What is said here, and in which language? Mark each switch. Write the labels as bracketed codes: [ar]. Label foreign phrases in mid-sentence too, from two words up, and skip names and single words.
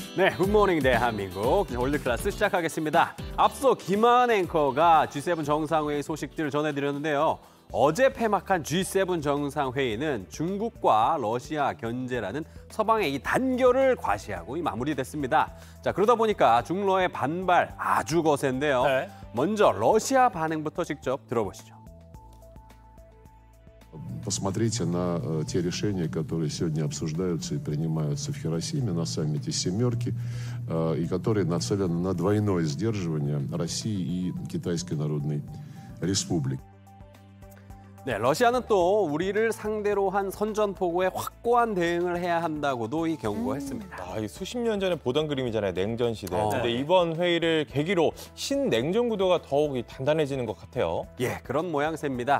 [ko] 네, 굿모닝 대한민국 올드클래스 시작하겠습니다. 앞서 김한 앵커가 G7 정상회의 소식들을 전해드렸는데요. 어제 폐막한 G7 정상회의는 중국과 러시아 견제라는 서방의 이 단결을 과시하고 마무리됐습니다. 자, 그러다 보니까 중러의 반발 아주 거센데요. 네. 먼저 러시아 반응부터 직접 들어보시죠. [ru] Посмотрите на те решения, которые сегодня обсуждаются и принимаются в Хиросиме на саммите «семерки», и которые нацелены на двойное сдерживание России и Китайской Народной Республики. [ko] 네, 러시아는 또 우리를 상대로 한 선전포고에 확고한 대응을 해야 한다고도 경고했습니다. 이 수십 년 전에 보던 그림이잖아요, 냉전 시대. 근데 네. 이번 회의를 계기로 신냉전 구도가 더욱 단단해지는 것 같아요. 예, 그런 모양새입니다.